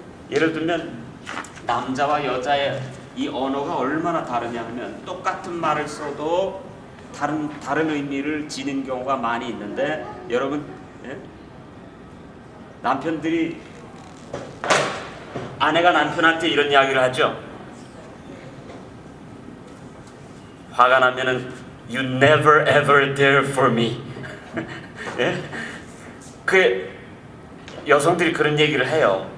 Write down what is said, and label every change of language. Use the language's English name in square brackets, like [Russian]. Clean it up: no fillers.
[Korean] 예를 들면 남자와 여자의 이 언어가 얼마나 다르냐 하면, 똑같은 말을 써도 다른 의미를 지닌 경우가 많이 있는데, 여러분, 예? 남편들이, 아내가 남편한테 이런 이야기를 하죠. 화가 나면은 [English] You never ever there for me. [Korean] 예? 그 여성들이 그런 얘기를 해요.